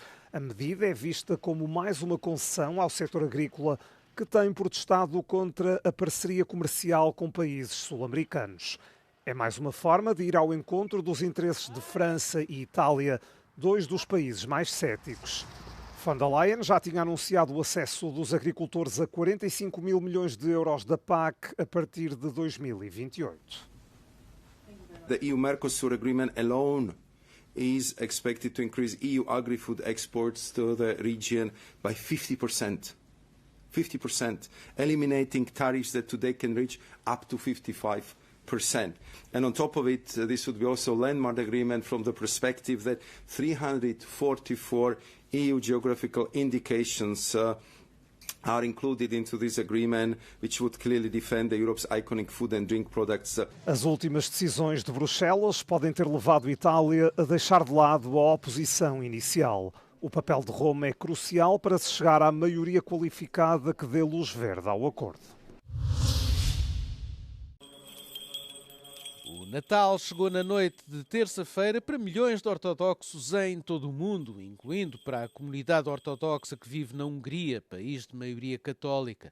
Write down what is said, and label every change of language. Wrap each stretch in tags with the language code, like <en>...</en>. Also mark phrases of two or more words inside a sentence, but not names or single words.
<pt>A medida é vista como mais uma concessão ao setor agrícola que tem protestado contra a parceria comercial com países sul-americanos. É mais uma forma de ir ao encontro dos interesses de França e Itália, dois dos países mais céticos. Von der Leyen já tinha anunciado o acesso dos agricultores a 45 mil milhões de euros da PAC a partir de 2028.</pt> <en>The EU-Mercosur agreement alone is expected to increase EU agri-food exports to the region by 50%. 50%, eliminating tariffs that today can reach up to 55%. And on top of it, this would be also a landmark agreement from the perspective that 344 EU geographical indications are included into this agreement, which would clearly defend Europe's iconic food and drink products.</en> <pt>As últimas decisões de Bruxelas podem ter levado a Itália a deixar de lado a oposição inicial. O papel de Roma é crucial para se chegar à maioria qualificada que dê luz verde ao acordo. O Natal chegou na noite de terça-feira para milhões de ortodoxos em todo o mundo, incluindo para a comunidade ortodoxa que vive na Hungria, país de maioria católica.</pt>